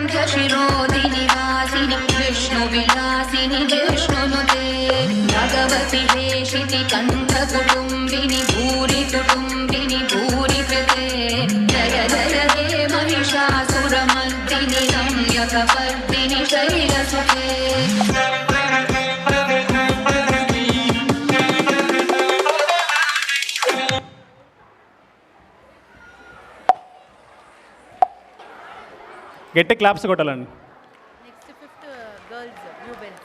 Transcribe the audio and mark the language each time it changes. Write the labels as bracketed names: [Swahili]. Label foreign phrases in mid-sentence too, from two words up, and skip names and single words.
[Sanskrit] शिरोदिनि वासिनि विष्णुविलासिनि विष्णुनुते भगवति हेशिति कण्ठकुटुम्बिनि भूरि कुटुम्बिनि भूरि कृते जय जय हे महिषासुरमर्दिनि रम्यकपर्दिनि शैलसुते [Telugu] గట్టి క్లాప్స్ కొట్టాలండి. [English] next fifth girls blue belts.